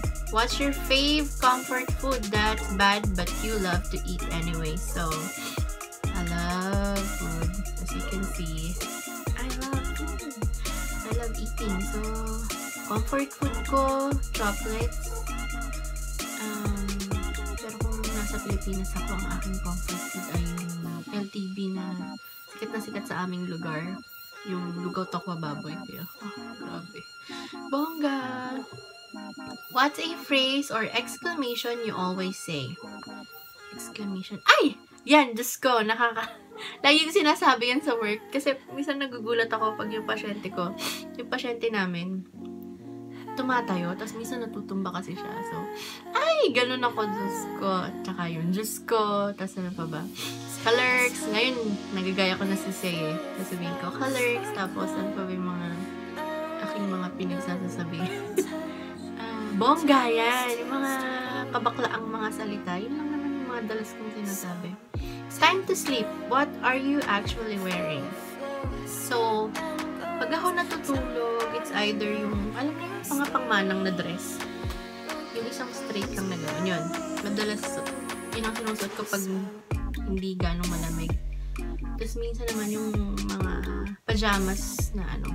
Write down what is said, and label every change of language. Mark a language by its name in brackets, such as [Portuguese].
[English] What's your fave comfort food that's bad but you love to eat anyway? So, I love food. As you can see, I love food. I love eating. So, comfort food ko, chocolates. [Filipino] Pero kung nasa Pilipinas ako, ang aking comfort food ay yung LTB na sikat sa aming lugar. Yung Lugaw Tokwa Baboy. Oh, grabe. Bongga! [English] What's a phrase or exclamation you always say? [Filipino] Exclamation. Ay! Yan! Diyos ko! Lagi ko sinasabi yan sa work. Kasi minsan nagugulat ako pag yung pasyente ko, yung pasyente namin, tumatayo, tapos minsan natutumba kasi siya. So, ay! Ganun ako, Diyos ko. Tsaka yun, Diyos ko. Tapos ano pa ba? Kalerks. Ngayon, nagagaya ko na si Say eh. Tapos sabihin ko, kalerks. Tapos ano pa ba yung mga aking mga pinagsasasabihin. Bongga yan. Yung mga kabaklaang mga salita. Yun lang naman yung mga dalas kong sinasabi. [English] Time to sleep. What are you actually wearing? [Filipino] So, pag ako natutulog, [English] it's either [Filipino] yung, alam mo yung mga pangmanang na dress. Yung isang straight lang na gano'n. Yun. Madalas, yun ang sinusuot ko pag hindi ganong malamig. Tapos minsan naman yung mga pajamas na ano.